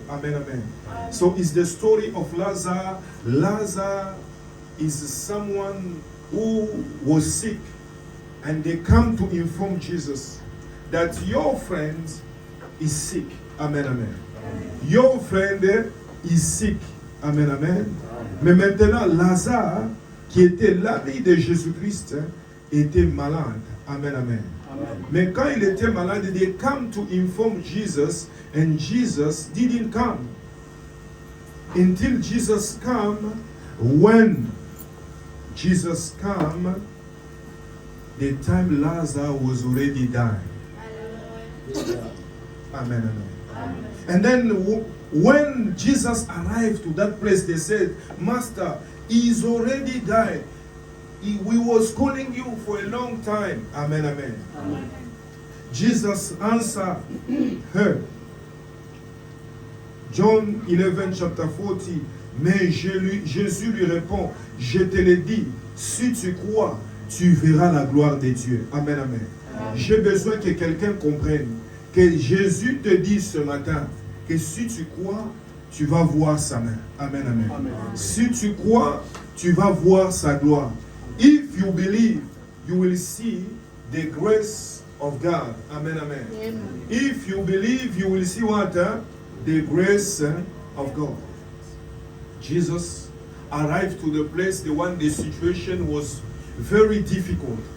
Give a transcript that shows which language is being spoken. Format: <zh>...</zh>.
<en>Amen, amen. So it's the story of Lazarus. Lazarus is someone who was sick, and they come to inform Jesus that your friend is sick. Amen, amen. Your friend is sick. Amen, amen.</en> <fr>Mais maintenant, Lazare, qui était l'ami de Jésus-Christ, était malade. Amen, amen. Amen. Mais quand il était malade,</fr> <en>they come to inform Jesus, and Jesus didn't come. Until Jesus come, when Jesus come, the time Lazarus was already dying. Amen, amen. Amen. And then when Jesus arrived to that place, they said, Master, he's already died. We was calling you for a long time. Amen, amen. Amen. Jesus answered her. John 11, chapter 40.</en> <fr>Mais Jésus lui répond, je te le dis, si tu crois, tu verras la gloire de Dieu. Amen, amen. Amen. J'ai besoin que quelqu'un comprenne que Jésus te dit ce matin que si tu crois, tu vas voir sa main. Amen, amen. Amen. Si tu crois, tu vas voir sa gloire.</fr> <en>If you believe, you will see the grace of God. Amen, amen. Amen. If you believe, you will see what? The grace of God. Jesus arrived to the place, the situation was very difficult.</en>